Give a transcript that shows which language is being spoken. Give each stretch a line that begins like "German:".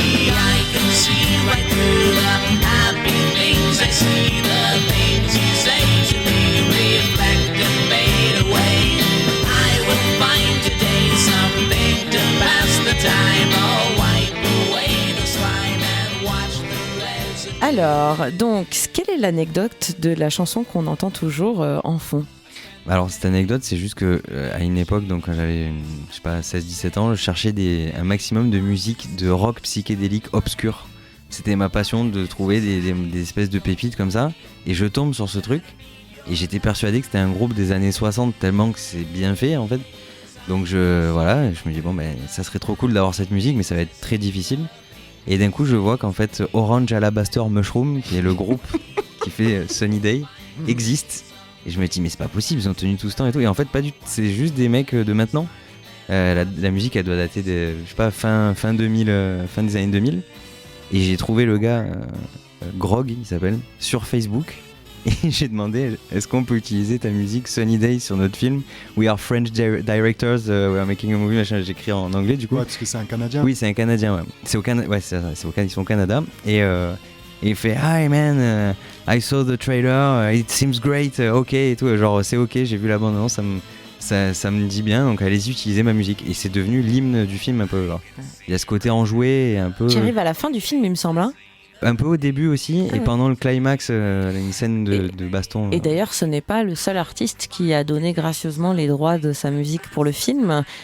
English: I can see right through the happy things I see, the things you say to me reflect and fade away. Find today something to pass the time. I'll wipe away the slime and watch the residue.
French: Alors, donc, quelle est l'anecdote de la chanson qu'on entend toujours en fond? Alors, cette anecdote, c'est juste que à une époque, donc quand j'avais, 16-17 ans, je cherchais un maximum de musique de rock psychédélique obscur. C'était ma passion de trouver des espèces de pépites comme ça. Et je tombe sur ce truc. Et j'étais persuadé que c'était un groupe des années 60, tellement que c'est bien fait, en fait. Donc je me dis ça serait trop cool d'avoir cette musique, mais ça va être très difficile. Et d'un coup je vois qu'en fait Orange Alabaster Mushroom, qui est le groupe qui fait Sunny Day, existe. Et je me dis mais c'est pas possible, ils ont tenu tout ce temps et tout. Et en fait pas du tout, c'est juste des mecs de maintenant. La musique elle doit dater de fin 2000, fin des années 2000. Et j'ai trouvé le gars Grog, il s'appelle, sur Facebook. Et j'ai demandé, est-ce qu'on peut utiliser ta musique Sunny Day sur notre film?
English: We are French directors, we are making a movie, machin.
French: J'écris en anglais du coup. Ouais, parce que c'est un Canadien. Oui, c'est un Canadien, ouais. C'est au Canada, ouais, ils sont au Canada. Et il fait,
English: hi man, I saw the trailer, it seems great, ok
French: et tout. Genre, c'est ok, j'ai vu la bande-annonce, ça me dit bien, donc allez-y, utilisez ma musique. Et c'est devenu l'hymne du film un peu. Genre. Il y a ce côté enjoué et un peu. Qui arrive à la fin du film, il me semble. Hein. Un peu au début aussi, et pendant le climax, une scène de baston. Et d'ailleurs, ce n'est pas le seul artiste qui a donné gracieusement les droits de sa musique pour le film.